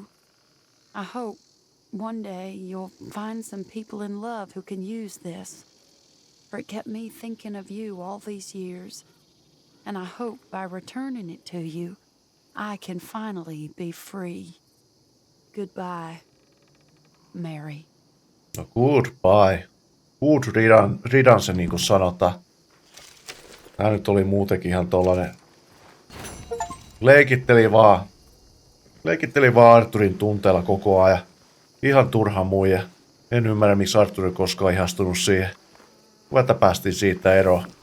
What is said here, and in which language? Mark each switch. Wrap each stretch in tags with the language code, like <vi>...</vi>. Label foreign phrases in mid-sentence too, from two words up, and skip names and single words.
<en>I hope one day you'll find some people in love who can use this, for it kept me thinking of you all these years, and I hope by returning it to you, I can finally be free. Goodbye, Mary. No goodbye. Good riddance,</en> <fi>niin kuin sanotaan. Tää nyt oli muutenkin ihan tollanen. Leikitteli vaan Arthurin tunteella koko ajan. Ihan turha muija. En ymmärrä, miksi Arthur ei koskaan ihastunut siihen. Vaikka päästiin siitä eroon.</fi>